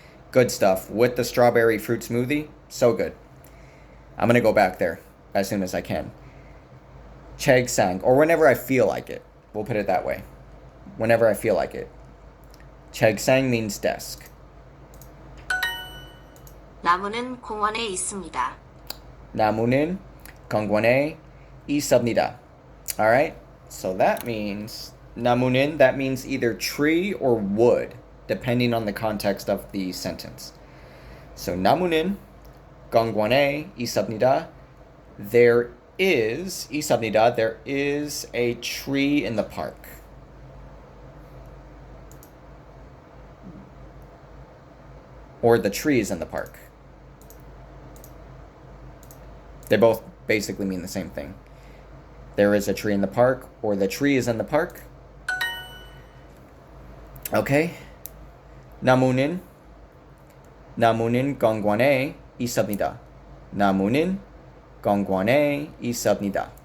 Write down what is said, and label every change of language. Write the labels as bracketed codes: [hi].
[en] Good stuff with the strawberry fruit smoothie. So good. I'm gonna go back there as soon as I can. 책상, or whenever I feel like it. We'll put it that way. Whenever I feel like it. 책상 means desk. [ko] 나무는 공원에 있습니다. 나무는 공원에 있습니다. [en] Alright? So that means 나무는, that means either tree or wood, depending on the context of the sentence. [ko] So 나무는 공원에 있습니다. [en] There is [ko] 있습니다. [en] There is a tree in the park. Or the tree is in the park. They both basically mean the same thing. There is a tree in the park, or the tree is in the park. Okay. [ko] 나무는 공원에 있습니다. 나무는 공원에 있습니다.